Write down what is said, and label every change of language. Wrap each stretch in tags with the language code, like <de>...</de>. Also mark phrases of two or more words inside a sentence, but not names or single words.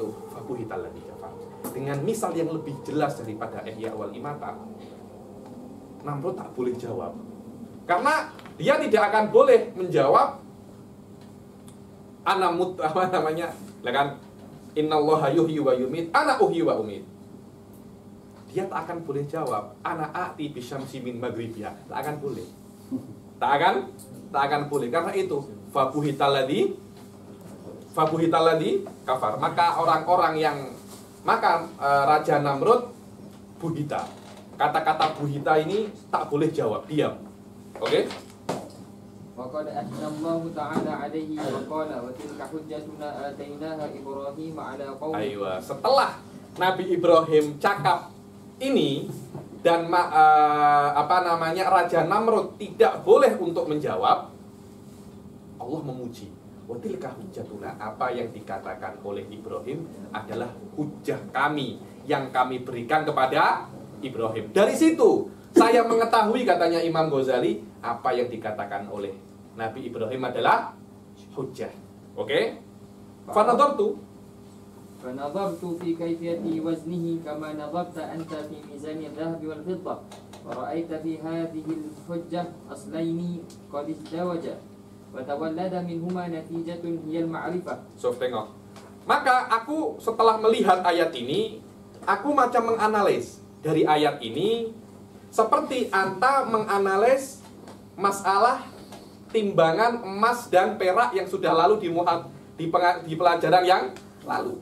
<ar>فبهت الذي كفر.</ar> <ms>Dengan misal yang lebih jelas daripada</ms> <ar>إحياء والإماتة,</ar> <ms>Namrud tak boleh jawab. Karena dia tidak akan boleh menjawab anamut apa namanya? Lah kan</ms> <ar>إن الله يحيي ويميت، أنا أحيي وأميت.</ar> <ms>Dia tak akan boleh jawab</ms> <ar>أنا آتي بالشمس من مغربها.</ar> <ms>Tak akan boleh. Tak akan boleh. Karena itu</ms> <ar>فبهت الذي كفر.</ar> <ms>Maka orang-orang yang Raja Namrud buhita. Kata-kata buhita ini tak boleh jawab, diam. Oke?</ms> <ar>وقد أثنى الله تعالى عليه وقال وتلك حجتنا آتيناها إبراهيم على قومه.</ar> <ms>Aywa, setelah Nabi Ibrahim cakap ini dan Raja Namrud tidak boleh untuk menjawab, Allah memuji.</ms> <ar>وتلك حجتنا,</ar> <ms>apa yang dikatakan oleh Ibrahim adalah hujjah kami yang kami berikan kepada Ibrahim. Dari situ saya mengetahui, katanya Imam Ghazali, apa yang dikatakan oleh Nabi Ibrahim adalah hujjah. Oke?</ms> <ar>Fanadhartu في كيفية وزنه كما نظرت أنت في ميزان الذهب والفضة ورأيت في هذه الحجة أصلين قد ازدوجا وتولد منهما نتيجة هي المعرفة.</ar> <ms>So, tengok. Maka aku setelah melihat ayat ini, aku macam menganalisis dari ayat ini seperti anta menganalisis masalah timbangan emas dan perak yang sudah lalu di pelajaran yang lalu.</ms>